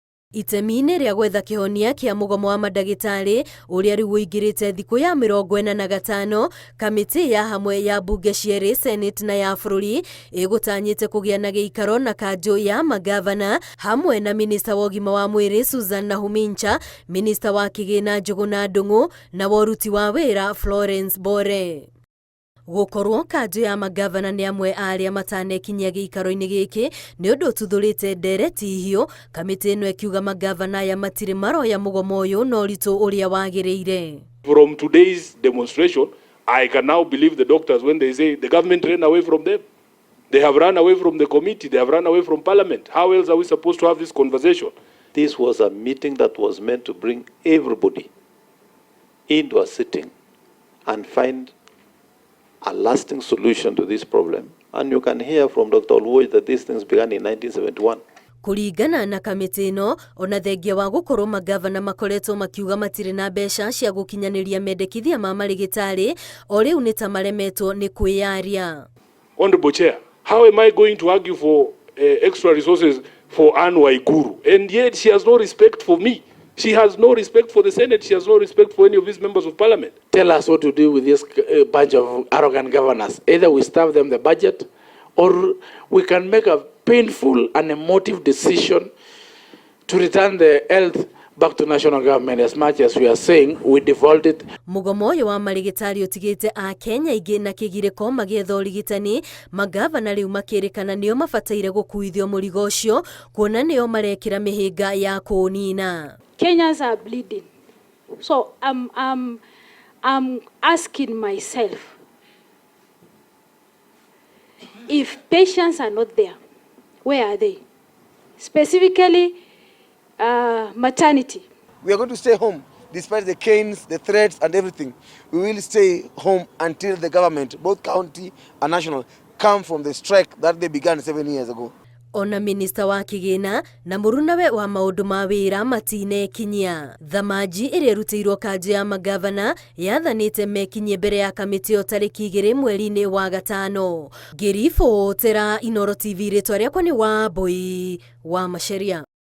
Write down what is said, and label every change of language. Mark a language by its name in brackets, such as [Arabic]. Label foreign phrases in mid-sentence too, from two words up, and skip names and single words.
[Kikuyu] Itemi-inĩ rĩa gwetha kĩhonia kĩa mũgomo wa mandagĩtarĩ ũrĩa rĩu ũingĩrĩte thikũ ya 45, kamĩtĩ ya hamwe ya mbunge cierĩ, Senate na ya bũrũri ĩgũtanyĩte kũgĩa na gĩikaro na Kanjũ ya mangabana hamwe na minista wa ũgima wa mwĩrĩ Susan Nahumincha, minista wa kĩgĩna Njũgũna Ndung'u na woruti wa wĩra Florence Bore. Gũkorwo Kanjũ ya mangabana nĩ amwe arĩa matanekinyia gĩikaro-inĩ gĩkĩ nĩ ũndũ ũtuthũrĩte ndereti hiũ, kamĩtĩ ĩno ĩkiuga mangabana aya matirĩ maroya mũgomo ũyũ na ũritũ ũrĩa wagĩrĩire. [English] From today's demonstration, I can now believe the doctors when they say the government ran away from them. They have run away from the committee, they have run away from parliament. How else are we supposed to have this conversation? This was a meeting that was meant to bring everybody into a sitting and find a lasting solution to this problem. And you can hear from Dr. Oluoch that these things began in 1971. [Kikuyu] Kũringana na kamĩtĩ ĩno, ona thengia wa gũkorwo mangabana makoretwo makiuga matirĩ na mbeca cia gũkinyanĩria mendekithia ma marĩgĩtarĩ, o rĩu nĩ ta maremetwo nĩ kwĩyaria. [English] Honorable Chair, how am I going to argue for extra resources for Anne Waiguru? And yet she has no respect for me. She has no respect for the Senate. She has no respect for any of these members of parliament. Tell us what to do with this bunch of arrogant governors. Either we starve them the budget or we can make a painful and emotive decision to return the health back to national government as much as we are saying we defaulted. [Kikuyu] Mũgomo ũyũ wa marĩgĩtarĩ ũtigĩte a Kenya ingĩ na kĩgirĩko magĩetha ũrigitani, mangabana rĩu makĩrĩkana nĩo mabataire gũkuithio mũrigo ũcio, kuona nĩo marekĩra mĩhĩnga ya kũũnina. [English] Kenyans are bleeding. So I'm asking myself, if patients are not there, where are they? Specifically, maternity. We are going to stay home despite the canes, the threats and everything. We will stay home until the government, both county and national, come from the strike that they began 7 years ago. [Kikuyu] Ona minista wa kĩgĩna na mũrunawe wa maũndũ ma wĩra matinekinyia. Thamanji ĩrĩa ĩrutĩirwo Kanjũ ya mangabana yathanĩte mekinyie mbere ya kamĩtĩ ĩyo tarĩki 2 mweri-inĩ wa gatano. Ngĩribotera Inooro TV, rĩtwa rĩakwa nĩ Wambui wa Macharia.